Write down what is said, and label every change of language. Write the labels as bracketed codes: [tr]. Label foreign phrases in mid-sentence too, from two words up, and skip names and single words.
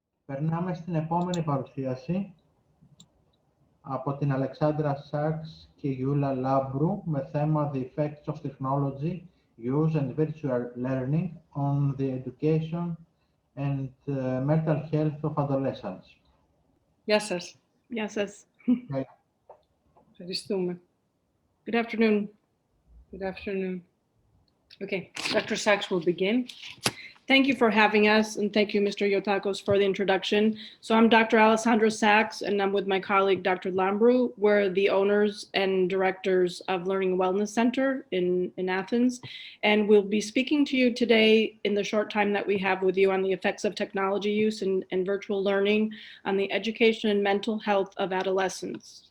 [el] Περνάμε στην επόμενη παρουσίαση από την Αλεξάνδρα Σάξ και Γιούλα Λάμπρου με θέμα The Effects of Technology, Use and Virtual Learning on the Education and Mental Health of Adolescents. Γεια σας. Γεια σας. Okay. Ευχαριστούμε. [en] Good afternoon. Good afternoon. Okay, Dr. Sachs will begin. Thank you for having us, and thank you, Mr. Yotakos, for the introduction. So I'm Dr. Alessandra Sachs, and I'm with my colleague, Dr. Lamprou. We're the owners and directors of Learning Wellness Center in Athens, and we'll be speaking to you today in the short time that we have with you on the effects of technology use and virtual learning on the education and mental health of adolescents.